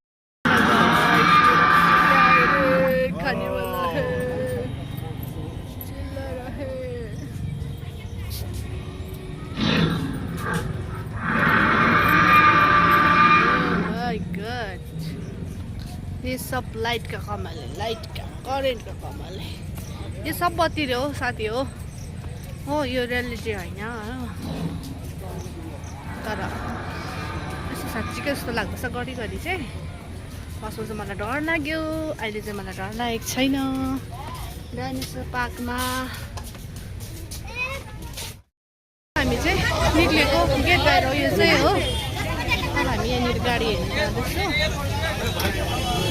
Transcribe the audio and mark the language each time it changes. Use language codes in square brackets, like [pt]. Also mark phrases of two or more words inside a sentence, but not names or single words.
[hi] खाने वाला है चिल्ला रहे [en] my god [hi] ये सब लाइट का कमाल है लाइट का करेंट का कमाल है ये सब [ne] बत्ती रे हो साथी हो यो रियालिटी होइन तर साँच्चीकै जस्तो लाग्दैछ घरिघरि चाहिँ फर्स्टमा चाहिँ मलाई डर लाग्यो अहिले चाहिँ मलाई डर लागेको छैन डाइनोसर पार्कमा हामी चाहिँ निक्लेको गेट बाहिर यो चाहिँ हो अब हामी यहाँनिर गाडी हेर्नु जाँदैछौँ